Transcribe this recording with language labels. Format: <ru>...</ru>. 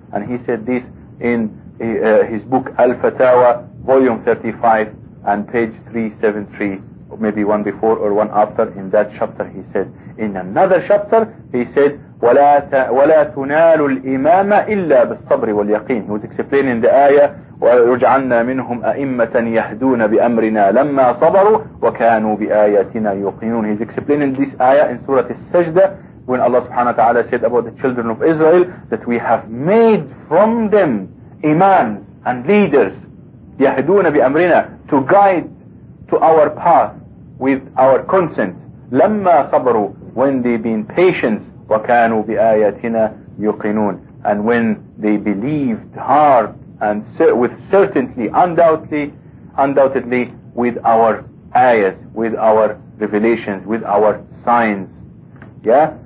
<en>And he said this in his book Al-Fatawa, volume 35 and page 373, maybe one before or one after. In that chapter he said, in another chapter he said,</en> <ar>وَلَا تُنَالُ الْإِمَامَ إِلَّا بِالصَّبْرِ وَالْيَقِينِ.</ar> <en>He was explaining the ayah,</en> <ar>وَرُجْعَلْنَا مِنْهُمْ أَئِمَّةً يَهْدُونَ بِأَمْرِنَا لَمَّا صَبَرُوا وَكَانُوا بِآيَاتِنَا يُقِينُونَ.</ar> <en>He's explaining this ayah in Surah Al-Sajdah, when Allah subhanahu wa ta'ala said about the children of Israel that we have made from them imams and leaders,</en> <ar>يَهْدُونَ بِأَمْرِنَا,</ar> <en>to guide to our path with our consent.</en> <ar>لَمَّا صَبَرُوا,</ar> <en>when they've been patient,</en> <ar>وَكَانُوا بِآيَاتِنَا يُقِنُونَ,</ar> <en>and when they believed hard and with certainty, undoubtedly with our ayahs, with our revelations, with our signs. Yeah?</en>